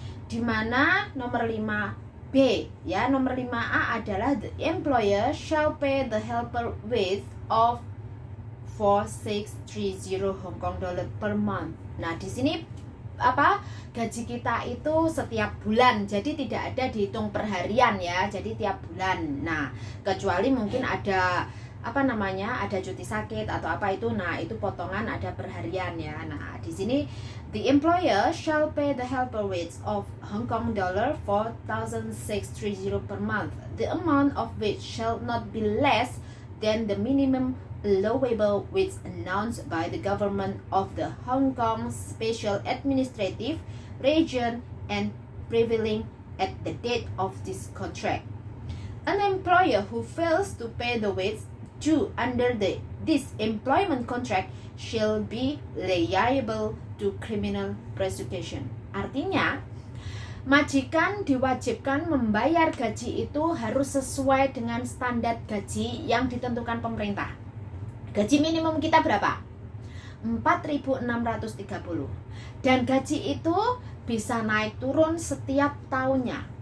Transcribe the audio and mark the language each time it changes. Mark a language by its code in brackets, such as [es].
[id] Dimana nomor 5B ya, nomor 5A adalah [en] the employer shall pay the helper wage of 4,630 Hong Kong dollar per month. [id] Nah, di sini gaji kita itu setiap bulan, jadi tidak ada dihitung per harian ya, jadi tiap bulan. Nah, kecuali mungkin ada ada cuti sakit atau apa itu, nah itu potongan ada per harian ya. Nah, di sini [en] the employer shall pay the helper wage of Hong Kong dollar 4,630 per month, the amount of which shall not be less than the minimum allowable wage announced by the government of the Hong Kong Special Administrative Region and prevailing at the date of this contract. An employer who fails to pay the wage due under this employment contract shall be liable to criminal prosecution. [id] Artinya, majikan diwajibkan membayar gaji itu harus sesuai dengan standar gaji yang ditentukan pemerintah. Gaji minimum kita berapa? 4.630. Dan gaji itu bisa naik turun setiap tahunnya.